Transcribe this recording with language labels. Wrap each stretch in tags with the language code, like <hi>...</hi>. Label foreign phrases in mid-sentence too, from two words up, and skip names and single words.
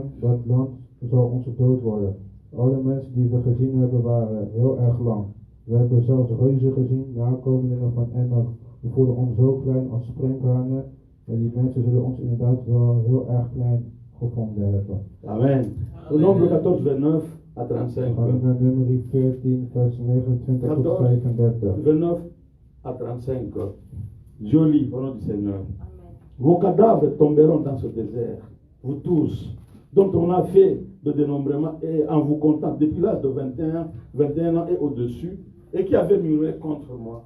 <nl>Dat land zal onze dood worden. Alle mensen die we gezien hebben waren heel erg lang. We hebben zelfs reuzen gezien, nakomelingen van Enak. We voelen ons zo klein als sprinkhanen. En die mensen zullen ons inderdaad wel heel erg klein gevonden hebben.</nl> <fr>Amen. Le nombre 14, 29 à 35.</fr> <nl>We gaan naar nummer 14, vers 29 tot 35.</nl> <fr>29 à 35. Joli, au nom du Seigneur. Vos cadavres tomberont dans ce désert, vous tous, dont on a fait le dénombrement et en vous comptant depuis l'âge de 21 ans et au-dessus, et qui avait murmuré contre moi.</fr>